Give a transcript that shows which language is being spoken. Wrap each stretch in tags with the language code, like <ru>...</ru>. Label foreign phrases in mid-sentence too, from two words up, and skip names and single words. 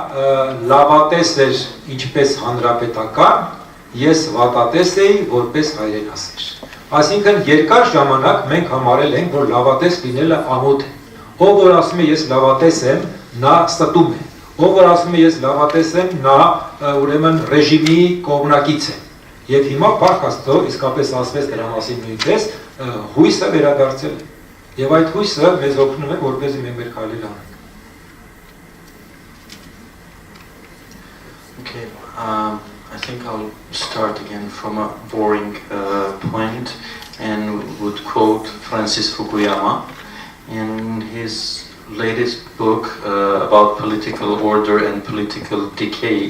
<hy>լավատես էր ինչպես հանրապետական, ես վատատես էի որպես հայրենասեր։ Այսինքն երկար ժամանակ մենք համարել ենք, որ լավատես լինելը ամոթ է։ Ով որ ասում է ես լավատես եմ, նա ստում է։ Ով որ ասում է ես լավատես եմ, նա ուրեմն ռեժիմի կողմնակից է։ Եվ հիմա Փառք Աստծո, իսկապես ասվեց դրա մասին նույնպես, հույսը վերադարձել է։ Եվ այդ հույսը մեզ օգնում է, որպեսզի մենք մեր քայլերը անենք։</hy> <en>Okay, I think I'll start again from a boring point and would quote Francis Fukuyama in his latest book about political order and political decay.</en>